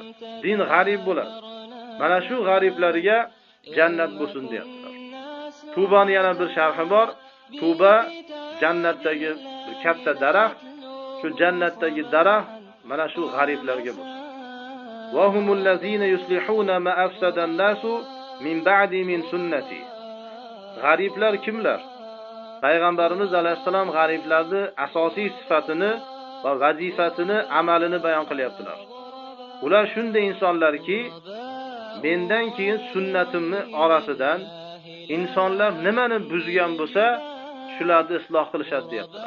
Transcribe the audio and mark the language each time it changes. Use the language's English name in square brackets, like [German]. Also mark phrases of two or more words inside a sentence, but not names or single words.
[Uzbek] Din g'arib bo'ladi. Mana shu g'ariblarga jannat bo'lsin deyaptilar. Tubani yana bir sharhi bor. Tuba jannatdagi bir katta daraxt. Shu jannatdagi daraxt mana shu g'ariblarga bo'lsin. [Arabic] وهم الذين يصلحون ما أفسد الناس من بعد من سنتي. [Uzbek] G'ariblar kimlar? Payg'ambarimiz alayhisalom g'ariblarning asosiy sifatini va vazifasini, amalini bayon qilyaptilar. Ular shunday insonlarki, mendan keyin sunnatimni orasidan insonlar nimani buzgan bo'lsa, shularni isloh qilishadi deyaptilar.